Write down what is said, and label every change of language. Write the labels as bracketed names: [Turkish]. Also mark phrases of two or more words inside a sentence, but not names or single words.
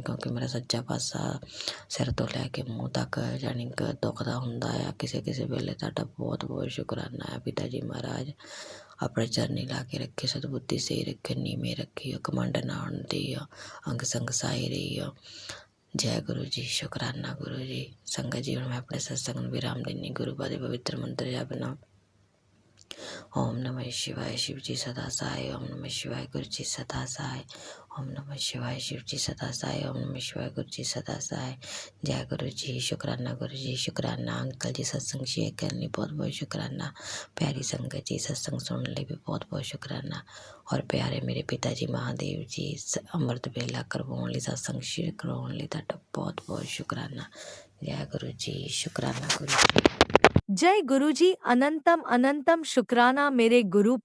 [Punjabi] ਕਿਉਂਕਿ ਮੇਰਾ ਸੱਜਾ ਪਾਸਾ ਸਿਰ ਤੋ ਲੈਕੇ ਮੂੰਹ ਤਕ ਜਾਨੀ ਕਿ ਦੁਖਦਾ ਹੁੰਦਾ ਆ ਕਿਸੇ ਕਿਸੇ ਵੇਲੇ। ਤੁਹਾਡਾ ਬਹੁਤ ਬਹੁਤ ਸ਼ੁਕਰਾਨਾ ਹੈ ਪਿਤਾ ਜੀ ਮਹਾਰਾਜ। ਅਪਨੇ ਚਰਨੀ ਲਾ ਕੇ ਰੱਖੇ, ਸਦਬੁੱਧੀ ਸਹੀ ਰੱਖੇ, ਨੀਵੇਂ ਰੱਖਿਓ, ਘਮੰਡ ਨਾ ਹੋਣ ਦਿਓ, ਅੰਗ ਸੰਗ ਸਾਈ ਰਹਿਓ। ਜੈ ਗੁਰੂ ਜੀ, ਸ਼ੁਕਰਾਨਾ ਗੁਰੂ ਜੀ। ਸੰਗਤ ਜੀ ਹੁਣ ਮੈਂ ਅਪਨੇ ਸਤਸੰਗ ਨੂੰ ਵਿਰਾਮ ਦਿੰਨੀ। ਗੁਰੂ ਪਾ ਦੇ ਪਵਿੱਤਰ ਮੰਤਰ ਜਪਨਾ। [Sanskrit] ओम नमः शिवाय, [Hindi] शिव जी सदा सहाय। [Sanskrit] ओम नमः शिवाय, [Hindi] गुरु जी सदा सहाय। [Sanskrit] ओम नमः शिवाय, [Hindi] शिव जी सदा सहाय। [Sanskrit] ओम नमः शिवाय, [Hindi] गुरु जी सदा सहाय। [Punjabi] ਜੈ ਗੁਰੂ ਜੀ, ਸ਼ੁਕਰਾਨਾ ਗੁਰੂ ਜੀ, ਸ਼ੁਕਰਾਨਾ। ਅੰਕਲ ਜੀ ਸਤਸੰਗ ਸ਼ੇਅਰ ਕਰਨੇ ਲਿਏ ਬਹੁਤ ਬਹੁਤ ਸ਼ੁਕਰਾਨਾ। ਪਿਆਰੀ ਸੰਗਤ ਜੀ ਸਤਸੰਗ ਸੁਣਨੇ ਲਿਏ ਭੀ ਬਹੁਤ ਬਹੁਤ ਸ਼ੁਕਰਾਨਾ। ਔਰ ਪਿਆਰੇ ਮੇਰੇ ਪਿਤਾ ਜੀ ਮਹਾਦੇਵ ਜੀ ਅੰਮ੍ਰਿਤ ਬੇਲਾ ਕਰਵਾਨੇ ਲਿਏ, ਸਤਸੰਗ ਸ਼ੇਅਰ ਕਰਵਾਨੇ ਲਿਏ ਤੁਹਾਡਾ ਬਹੁਤ ਬਹੁਤ ਸ਼ੁਕਰਾਨਾ। ਜੈ ਗੁਰੂ ਜੀ, ਸ਼ੁਕਰਾਨਾ ਗੁਰੂ ਜੀ। ਜੈ ਗੁਰੂਜੀ, ਅਨੰਤਮ ਅਨੰਤਮ ਸ਼ੁਕਰਾਨਾ ਮੇਰੇ ਗੁਰੂਪਾ।